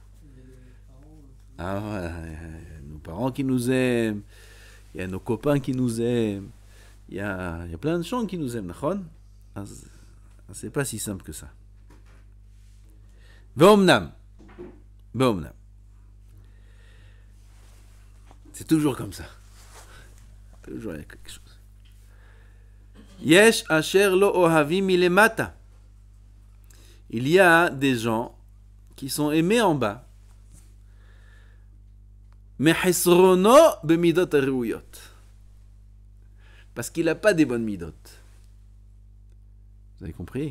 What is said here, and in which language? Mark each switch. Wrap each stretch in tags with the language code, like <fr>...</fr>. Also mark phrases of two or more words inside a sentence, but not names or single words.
<fr>Ah ouais, il y a nos parents qui nous aiment, il y a nos copains qui nous aiment, il y a plein de gens qui nous aiment, d'accord? C'est pas si simple que ça. Ve'omnam. C'est toujours comme ça. Toujours il y a quelque chose.</fr> <he>יש אשר לו אוהבים מלמטה.</he> <fr>Il y a des gens qui sont aimés en bas.</fr> <he>מחסרונו במידות ראויות.</he> <fr>Parce qu'il n'a pas des bonnes midot. Vous avez compris?</fr>